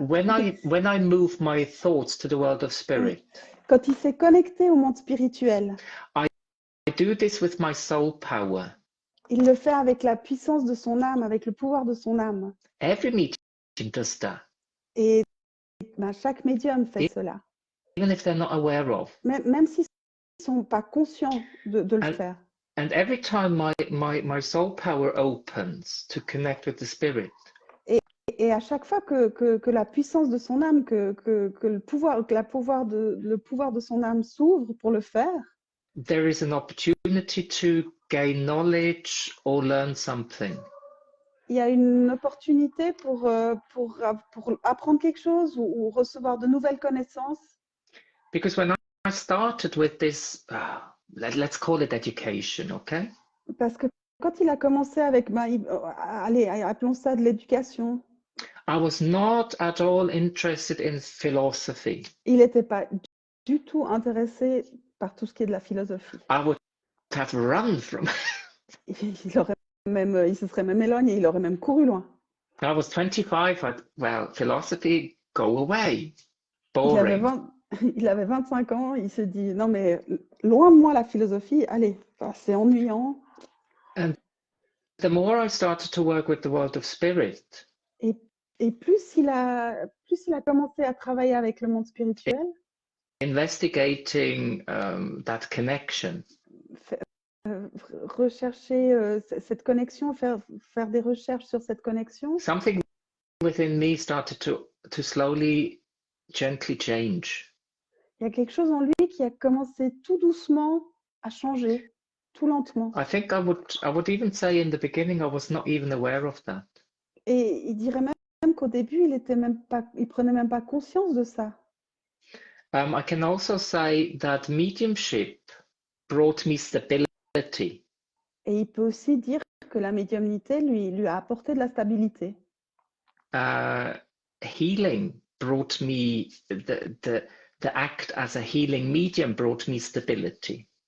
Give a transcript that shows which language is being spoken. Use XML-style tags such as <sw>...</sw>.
<en>when I move my thoughts to the world of spirit,</en> <fr>Quand il s'est connecté au monde spirituel,</fr> <en>I do this with my soul power.</en> <fr>il le fait avec la puissance de son âme, avec le pouvoir de son âme.</fr> <en>Every medium does that,</en> <fr>Et chaque médium fait cela.</fr> <en>even if they're not aware of.</en> <fr>Même s'ils ne sont pas conscients de le faire.</fr> <en>And every time my soul power opens to connect with the spirit,</en> <fr>et à chaque fois que la puissance de son âme, que le pouvoir de son âme s'ouvre pour le faire,</fr> <en>there is an opportunity to gain knowledge or learn something.</en> <fr>il y a une opportunité pour apprendre quelque chose ou recevoir de nouvelles connaissances.</fr> <en>Because when I started with this, let's call it education, okay?</en> <fr>Parce que quand il a commencé avec, allez, appelons ça de l'éducation,</fr> <en>I was not at all interested in philosophy.</en> <fr>il n'était pas du tout intéressé par tout ce qui est de la philosophie.</fr> <en>I would have run from.</en> <fr>Il se serait même éloigné, il aurait même couru loin.</fr> <en>I was 25. Well, philosophy, go away. Boring.</en> <fr>Il avait 25 ans, il s'est dit non mais loin de moi la philosophie, allez, c'est ennuyant.</fr> <en>And the more I started to work with the world of spirit,</en> <fr>et plus il a commencé à travailler avec le monde spirituel,</fr> <en>investigating that connection,</en> <fr>rechercher cette connexion, faire des recherches sur cette connexion.</fr> <en>something within me started to slowly, gently change.</en> <fr>Il y a quelque chose en lui qui a commencé tout doucement à changer, tout lentement.</fr> <en>I think I would even say in the beginning I was not even aware of that.</en> <fr>Et il dirait même qu'au début il prenait même pas conscience de ça.</fr> <en>I can also say that mediumship brought me stability.</en> <fr>Et il peut aussi dire que la médiumnité lui a apporté de la stabilité.</fr> <en>Healing brought me the act as a healing medium brought me stability.</en>